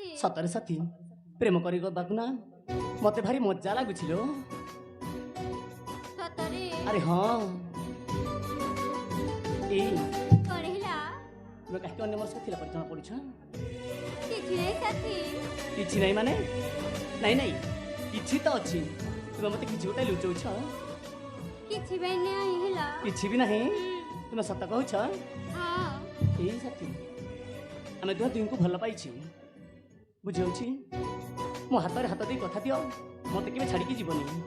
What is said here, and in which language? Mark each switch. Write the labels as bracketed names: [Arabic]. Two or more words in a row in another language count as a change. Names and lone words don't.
[Odia] ସତରେ ସାଥୀ ପ୍ରେମ କରି ଗବାକୁ ନା ମତେ ଭାରି ମଜା ଲାଗୁଛିଲ সতরে ଆରେ ହଁ ଏଇ কଣ ହେଲା ତୁମି କାହିଁକି ଅନ୍ୟ ମୋର ସାଥୀ ପରିଚୟ ପଡ଼ୁଛ କିଛି ନାହିଁ ସାଥୀ କିଛି ନାହିଁ ମାନେ ନାଇଁ ନାଇଁ କିଛି ତ ଅଛି ତୁମେ ମତେ କିଛି ଗୋଟେ ଲୁଚଉଛ କିଛି ବି ନାହିଁ ହେଲା କିଛି ବି ନାହିଁ ତୁମେ ସତ କହୁଛ ହଁ ଏଇ ସାଥୀ ଆମେ ଦୁହିଁଙ୍କୁ ଭଲ ପାଇଛୁ ବୁଝାଉଛି ମୋ ହାତରେ ହାତ ଦେଇ କଥା ଦିଅ ମତେ କେବେ ଛାଡ଼ିକି ଯିବନି